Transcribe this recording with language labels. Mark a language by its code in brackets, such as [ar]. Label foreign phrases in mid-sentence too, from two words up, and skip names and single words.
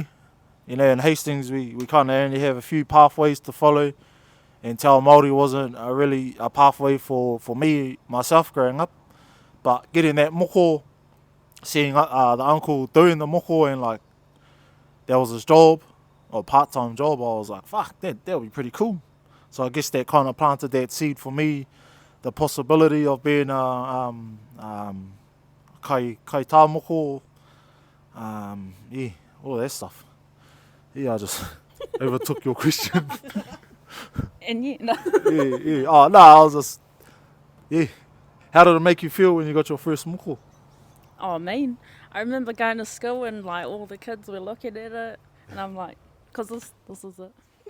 [en] In Hastings, we kind of only have a few pathways to follow, and [mi] Te Ao Māori [en] wasn't really a pathway for me, myself, growing up. But getting that moko, seeing the uncle doing the moko, and like, that was his job, or part-time job, I was like, fuck, that would be pretty cool. So I guess that kind of planted that seed for me, the possibility of being [mi] kai tā moko, [en] yeah, all that stuff. Yeah, I just overtook your question. And yeah, no. Yeah. Oh, no, I was just, yeah. How did it make you feel when you got your first moko? Oh, mean. I remember going to school and like all the kids were looking at it, and I'm like, cause this is it.